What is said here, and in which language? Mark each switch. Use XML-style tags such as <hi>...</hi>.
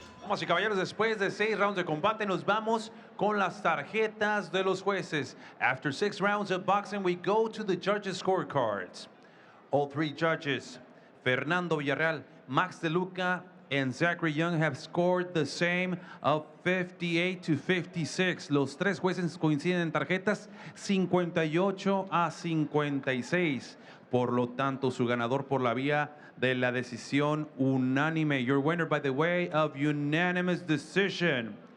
<es>Damas y caballeros, después de 6 rounds de combate, nos vamos con las tarjetas de los jueces.</es> <en>After 6 rounds of boxing, we go to the judges' scorecards. All 3 judges, Fernando Villarreal, Max DeLuca, and Zachary Young, have scored the same of 58 to 56.</en> <es>Los 3 jueces coinciden en tarjetas 58 a 56. Por lo tanto, su ganador por la vía de la decisión unánime.</es> <en>Your winner by the way of unanimous decision.</en>